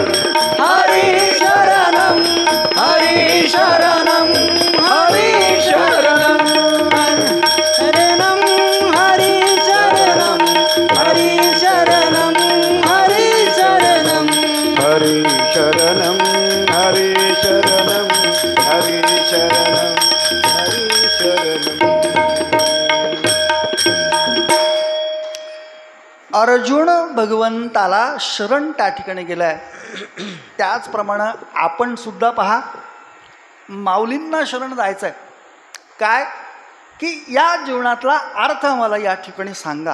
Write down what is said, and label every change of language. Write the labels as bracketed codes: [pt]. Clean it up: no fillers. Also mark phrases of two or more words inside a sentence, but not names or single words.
[sa] हरे शरणम हरे शरणम हरे शरणम शरणम हरे शरणम हरे शरणम हरे शरणम हरी शरणं हरी शरणं हरी शरणं हरी शरणं [mr] अर्जुन भगवंताला शरण त्या ठिकाणी गेलाय. त्याचप्रमाणे आपण सुद्धा पहा, माऊलींना शरण जायचं आहे. काय की या जीवनातला अर्थ मला या ठिकाणी सांगा.